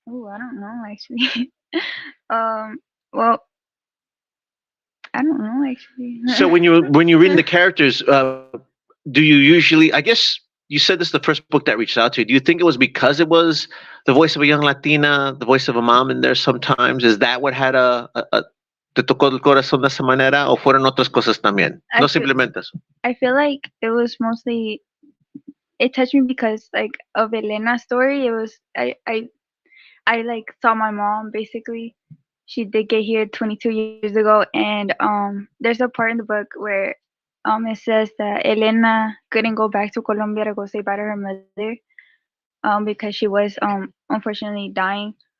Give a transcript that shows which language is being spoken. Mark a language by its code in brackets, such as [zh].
[en] I don't know actually. Well, I don't know actually. So when you're reading the characters, do you usually? I guess you said this is the first book that reached out to you. Do you think it was because it was the voice of a young Latina, the voice of a mom in there? Sometimes is that what had [es] te tocó el corazón de esa manera, o fueron otras cosas también? No simplemente eso. [en] I feel like it was mostly. It touched me because like of Elena's story. It was I like saw my mom basically. She did get here 22 years ago, and there's a part in the book where it says that Elena couldn't go back to Colombia to go say bye to her mother because she was unfortunately dying.